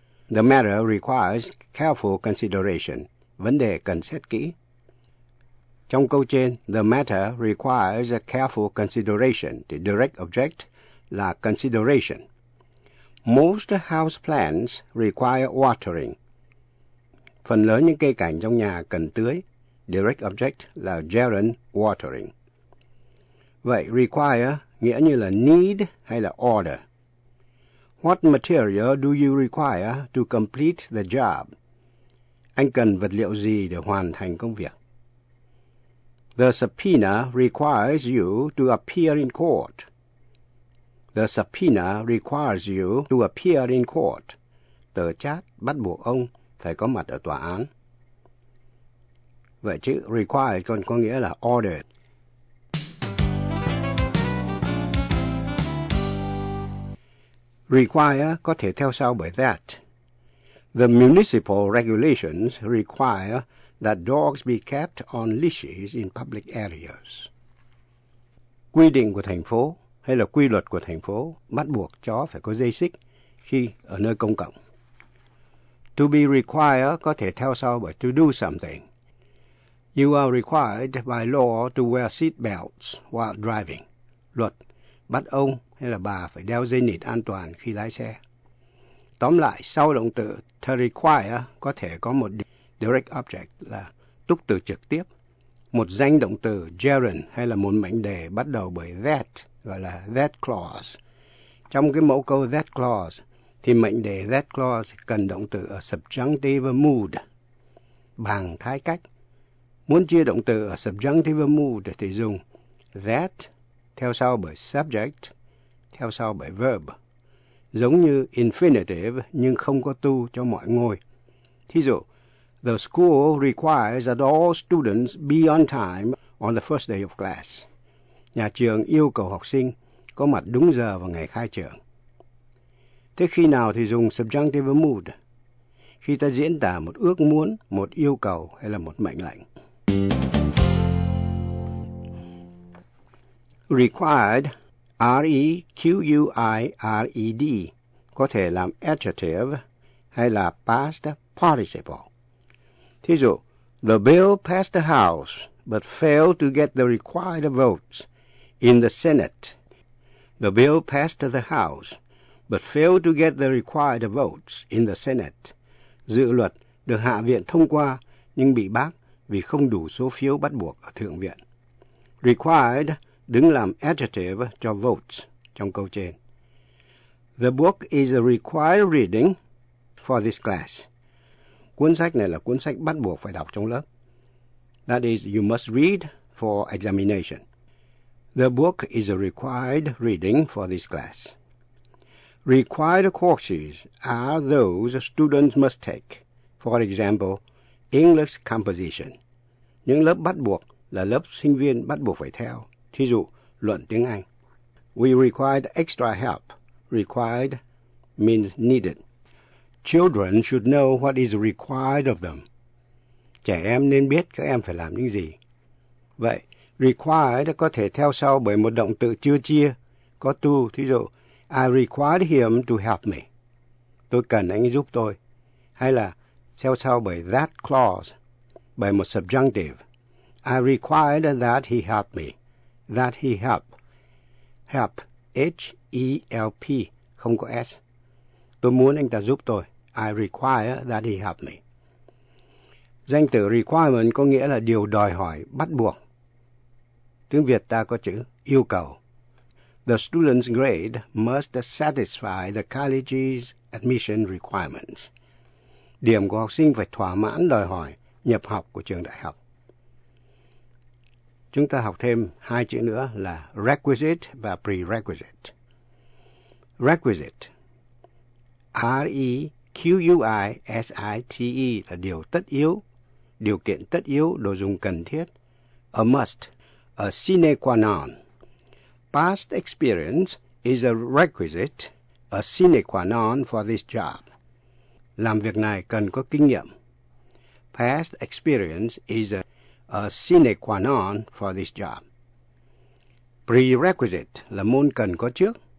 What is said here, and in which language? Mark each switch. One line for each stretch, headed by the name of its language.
English: The matter requires careful consideration.
Vietnamese: Vấn đề cần xét kỹ. Trong câu trên,
English: the matter requires a careful consideration. The direct object là consideration. Most house plants require watering.
Vietnamese: Phần lớn những cây cảnh trong nhà cần tưới. Direct object là gerund watering. Vậy require nghĩa như là need hay là order.
English: What material do you require to complete the job?
Vietnamese: Anh cần vật liệu gì để hoàn thành công việc?
English: The subpoena requires you to appear in court. The subpoena requires you to appear in court.
Vietnamese: Tờ chát bắt buộc ông phải có mặt ở tòa án. Vậy chữ require còn có nghĩa là ordered. Require có thể theo sau bởi that.
English: The municipal regulations require that dogs be kept on leashes in public areas.
Vietnamese: Quy định của thành phố hay là quy luật của thành phố bắt buộc chó phải có dây xích khi ở nơi công cộng. To be required có thể theo sau bởi to do something.
English: You are required by law to wear seat belts while driving.
Vietnamese: Luật bắt ông hay là bà phải đeo dây nịt an toàn khi lái xe. Tóm lại, sau động từ to require có thể có một direct object là túc từ trực tiếp. Một danh động từ gerund hay là một mệnh đề bắt đầu bởi that, gọi là that clause. Trong cái mẫu câu that clause, thì mệnh đề that clause cần động từ ở subjunctive mood, bằng thái cách. Muốn chia động từ ở subjunctive mood thì dùng that theo sau bởi subject, theo sau bởi verb, giống như infinitive nhưng không có to cho mọi ngôi. Thí dụ,
English: the school requires that all students be on time on the first day of class.
Vietnamese: Nhà trường yêu cầu học sinh có mặt đúng giờ vào ngày khai trường. Thế khi nào thì dùng subjunctive mood? Khi ta diễn tả một ước muốn, một yêu cầu hay là một mệnh lệnh. Required required, có thể làm adjective hay là past participle. Thí dụ,
English: the bill passed the House but failed to get the required votes in the Senate. The bill passed the House but failed to get the required votes in the Senate.
Vietnamese: Dự luật được Hạ viện thông qua nhưng bị bác vì không đủ số phiếu bắt buộc ở Thượng viện. Required đứng làm adjective cho votes trong câu trên.
English: The book is a required reading for this class.
Vietnamese: Cuốn sách này là cuốn sách bắt buộc phải đọc trong lớp.
English: That is, you must read for examination. The book is a required reading for this class. Required courses are those students must take. For example, English composition.
Vietnamese: Những lớp bắt buộc là lớp sinh viên bắt buộc phải theo. Thí dụ, luận tiếng Anh.
English: We required extra help. Required means needed. Children should know what is required of them.
Vietnamese: Trẻ em nên biết các em phải làm những gì. Vậy, required có thể theo sau bởi một động từ chưa chia, có to. Thí dụ,
English: I required him to help me.
Vietnamese: Tôi cần anh giúp tôi. Hay là theo sau bởi that clause, bởi một subjunctive.
English: I required that he help me. That he help.
Vietnamese: Help, H-E-L-P, không có S. Tôi muốn anh ta giúp tôi.
English: I require that he help me.
Vietnamese: Danh từ requirement có nghĩa là điều đòi hỏi, bắt buộc. Tiếng Việt ta có chữ yêu cầu.
English: The student's grade must satisfy the college's admission requirements.
Vietnamese: Điểm của học sinh phải thỏa mãn đòi hỏi nhập học của trường đại học. Chúng ta học thêm hai chữ nữa là requisite và prerequisite. Requisite, requisite, là điều tất yếu, điều kiện tất yếu, đồ dùng cần thiết.
English: A must, a sine qua non. Past experience is a requisite, a sine qua non for this job.
Vietnamese: Làm việc này cần có kinh nghiệm.
English: Past experience is a sine qua non for this job.
Vietnamese: Prerequisite là môn cần có trước.